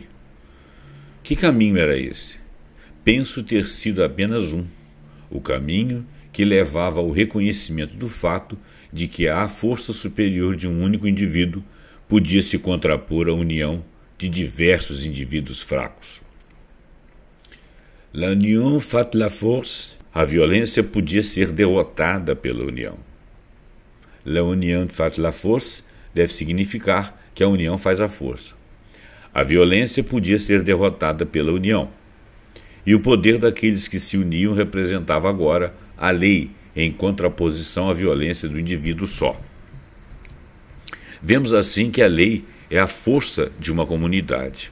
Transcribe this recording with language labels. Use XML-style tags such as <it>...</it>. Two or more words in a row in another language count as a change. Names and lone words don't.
<pt>Que caminho era esse? Penso ter sido apenas um: o caminho que levava ao reconhecimento do fato de que a força superior de um único indivíduo podia se contrapor à união de diversos indivíduos fracos.</pt> <fr>La union fait la force.</fr> <pt>A violência podia ser derrotada pela união.</pt> <fr>La union fait la force</fr> <pt>deve significar que a união faz a força. A violência podia ser derrotada pela união. E o poder daqueles que se uniam representava agora a lei, em contraposição à violência do indivíduo só. Vemos assim que a lei é a força de uma comunidade.</pt>